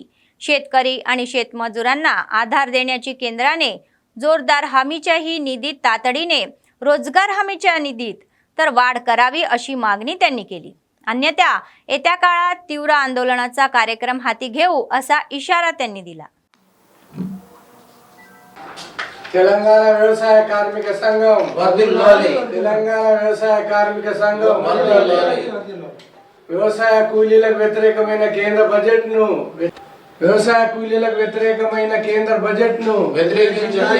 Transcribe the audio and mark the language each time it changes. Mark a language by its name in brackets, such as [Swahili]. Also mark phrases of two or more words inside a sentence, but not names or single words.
[Marathi] शेतकरी आणि शेतमजुरांना आधार देण्याची केंद्राने जोरदार हमीच्याही निधीत तातडीने रोजगार हमीच्या निधीत तर वाढ करावी अशी मागणी त्यांनी केली। अन्यथा येत्या काळात तीव्र आंदोलनाचा कार्यक्रम हाती घेऊ असा इशारा त्यांनी दिला। [Telugu] తెలంగాణ వ్యవసాయ కార్మిక సంఘం వర్ధిల్లాలి। తెలంగాణ వ్యవసాయ కార్మిక సంఘం వర్ధిల్లాలి। వ్యవసాయ కూలీలకు వ్యతిరేకమైన కేంద్ర బడ్జెట్ను వ్యవసాయ కూలీలకు వ్యతిరేకమైన కేంద్ర బడ్జెట్ను వ్యతిరేకించాలి।